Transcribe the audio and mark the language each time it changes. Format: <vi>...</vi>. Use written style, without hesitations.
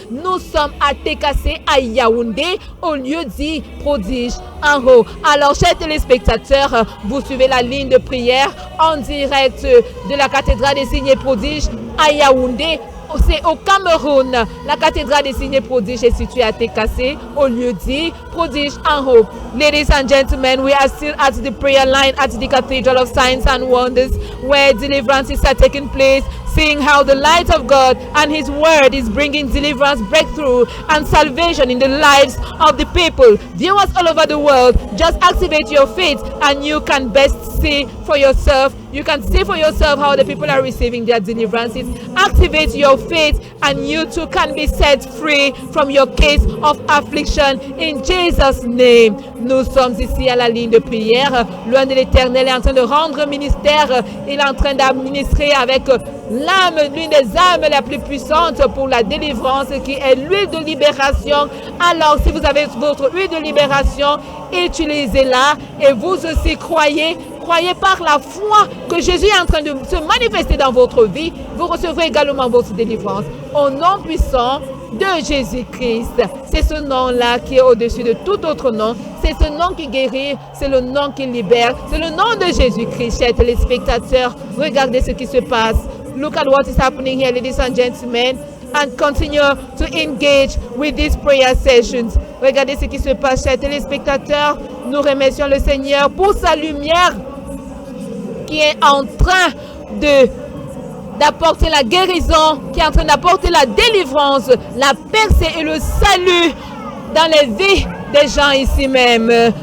<fr>Nous sommes à Tekase, à Yaoundé, au lieu dit prodige en haut. Alors, chers téléspectateurs, vous suivez la ligne de prière en direct de la cathédrale des signes et prodiges à Yaoundé. C'est au Cameroun. La cathédrale des signes et prodiges est située à Tekase, au lieu dit prodige en haut.</fr> <en>Ladies and gentlemen, we are still at the prayer line at the Cathedral of Signs and Wonders, where deliverances are taking place, seeing how the light of God and His Word is bringing deliverance, breakthrough, and salvation in the lives of the people. Viewers all over the world, just activate your faith and you can best see for yourself. You can see for yourself how the people are receiving their deliverances. Activate your faith and you too can be set free from your case of affliction in Jesus' name.</en> <fr>Nous sommes ici à la ligne de prière. Loin de l'Éternel est en train de rendre ministère. Il est en train d'administrer avec l'âme, l'une des âmes les plus puissantes pour la délivrance qui est l'huile de libération. Alors si vous avez votre huile de libération, utilisez-la et vous aussi croyez par la foi que Jésus est en train de se manifester dans votre vie. Vous recevrez également votre délivrance au nom puissant de Jésus-Christ. C'est ce nom-là qui est au-dessus de tout autre nom. C'est ce nom qui guérit, c'est le nom qui libère. C'est le nom de Jésus-Christ, chers téléspectateurs. Regardez ce qui se passe.</fr> <en>Look at what is happening here, ladies and gentlemen, and continue to engage with these prayer sessions.</en> <fr>Regardez ce qui se passe, chers téléspectateurs. Nous remercions le Seigneur pour sa lumière qui est en train d'apporter la guérison, qui est en train d'apporter la délivrance, la percée et le salut dans les vies des gens ici même.</fr>